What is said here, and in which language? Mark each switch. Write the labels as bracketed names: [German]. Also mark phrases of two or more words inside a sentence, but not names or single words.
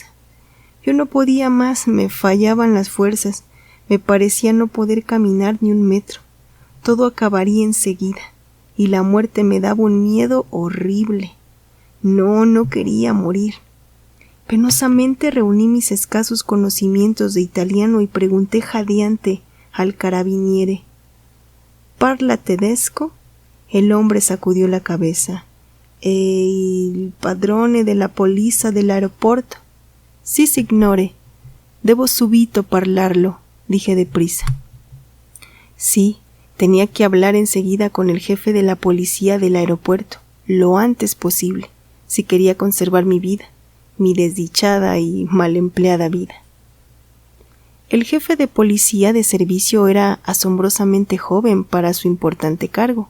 [Spanish] Yo no podía más, me fallaban las fuerzas, me parecía no poder caminar ni un metro. Todo acabaría enseguida, y la muerte me daba un miedo horrible. No quería morir. Penosamente reuní mis escasos conocimientos de italiano y pregunté jadeante al carabiniere: [Italian] «¿Parla tedesco?» [Spanish] El hombre sacudió la cabeza. [Italian] «Il padrone della polizia dell'aeroporto?» «Sí, signore. Debo subito parlarlo», [Spanish] dije deprisa. Sí, tenía que hablar enseguida con el jefe de la policía del aeropuerto, lo antes posible, si quería conservar mi vida, mi desdichada y mal empleada vida. El jefe de policía de servicio era asombrosamente joven para su importante cargo.